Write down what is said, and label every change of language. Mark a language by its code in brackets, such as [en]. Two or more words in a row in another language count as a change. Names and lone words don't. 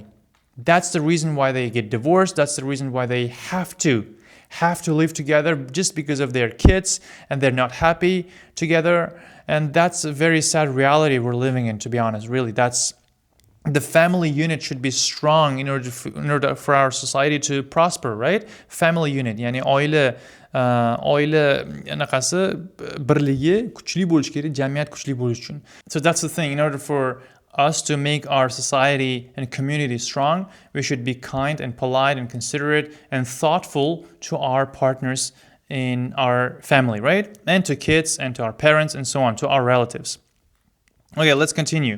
[en] That's the reason why they get divorced. That's the reason why they have to live together, just because of their kids, and they're not happy together. And that's a very sad reality we're living in, to be honest. Really, the family unit should be strong in order for our society to prosper, right? Family unit, [uz] ya'ni oila anaqasi birligi kuchli bo'lishi kerak, jamiyat kuchli bo'lishi uchun. [en] So that's the thing. In order for us to make our society and community strong, we should be kind and polite and considerate and thoughtful to our partners in our family, right? And to kids and to our parents and so on, to our relatives. Okay, let's continue.